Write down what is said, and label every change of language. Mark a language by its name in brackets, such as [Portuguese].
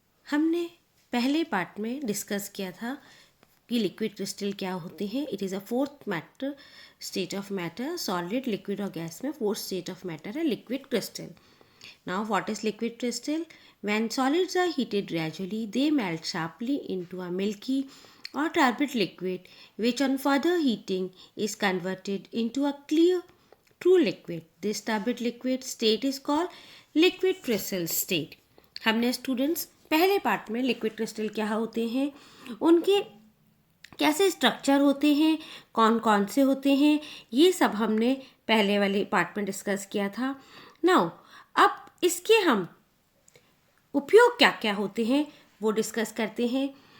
[Hindi] हमने पहले पार्ट में डिस्कस किया था कि लिक्विड क्रिस्टल क्या होते हैं. [English] It is a fourth matter state of matter. Solid, liquid [Hindi] और गैस में [English] Fourth state of matter है liquid crystal. Now what is liquid crystal? When solids are heated gradually, they melt sharply into a milky or turbid liquid which on further heating is converted into a clear true liquid. This turbid liquid state is called liquid crystal state. [Hindi] हमने students पहले part में liquid crystal क्या होते हैं, उनके कैसे structure होते हैं, कौन कौन से होते हैं, ये सब हमने पहले वाले पार्ट में डिस्कस किया था. नाउ अब इसके हम उपयोग क्या क्या होते हैं वो डिस्कस करते हैं.